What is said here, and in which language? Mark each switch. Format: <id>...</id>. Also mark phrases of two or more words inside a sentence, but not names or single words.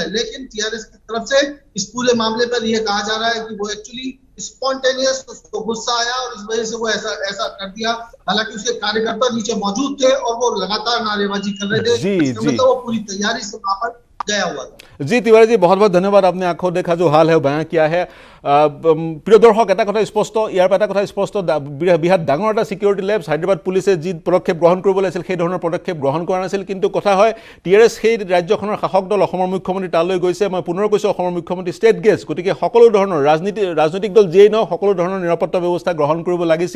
<hi>लेकिन टीआरएस की तरफ से इस पूरे मामले पर यह कहा जा रहा है कि वो</hi> <en>actually spontaneous,</en> <hi>उसको गुस्सा आया और इस वजह से वो ऐसा कर दिया। हालांकि उसके कार्यकर्ता नीचे मौजूद थे और वो लगातार नारेबाजी कर रहे थे, मतलब वो पूरी तैयारी से वहां पर गया हुआ था। जी तिवारी जी, बहुत बहुत धन्यवाद। आपने आंखों देखा जो हाल है बयां किया है।</hi> <as>প্ৰিয় দৰ্শক, এটা কথা স্পষ্ট, ইয়াৰ পৰা এটা কথা স্পষ্ট, বিহাৰত ডাঙৰ এটা</as> <en>security lapse</en> <as>হায়দৰাবাদ পুলিচে যি পদক্ষেপ গ্ৰহণ কৰিব লাগিছিল সেই ধৰণৰ পদক্ষেপ গ্ৰহণ কৰা নাছিল। কিন্তু কথা হয় টিআৰএছ সেই ৰাজ্যখনৰ শাসক দল অসমৰ মুখ্যমন্ত্ৰী তালৈ গৈছে। মই পুনৰ কৈছোঁ, অসমৰ মুখ্যমন্ত্ৰী ষ্টেট গেষ্ট, গতিকে সকলো ধৰণৰ ৰাজনৈতিক দল যিয়েই নহওক সকলো ধৰণৰ নিৰাপত্তা ব্যৱস্থা গ্ৰহণ কৰিব লাগিছিল।</as>